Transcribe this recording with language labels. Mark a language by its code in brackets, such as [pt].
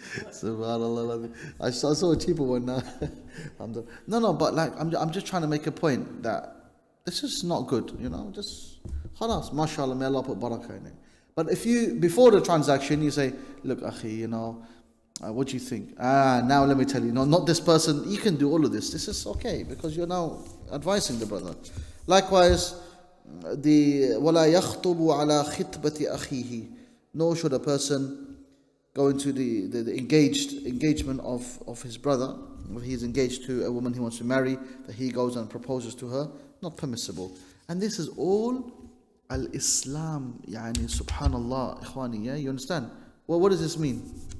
[en] Subhanallah. I saw a cheaper one now. No, but like I'm just trying to make a point that this is not good. You know, just khalas, mashallah, may Allah put barakah in it. But if you before the transaction you say, look, Ahi, you know. What do you think? Now let me tell you, no, not this person. You can do all of this. This is okay because you're now advising the brother. Likewise, the [ar] وَلَا يَخْطُبُ عَلَى خِطْبَةِ أَخِيهِ. [en] Nor should a person go into the engagement of his brother. If he's engaged to a woman he wants to marry, that he goes and proposes to her. Not permissible. And this is all al-Islam. Yani, subhanallah, ikhwani, yeah? You understand? Well, what does this mean?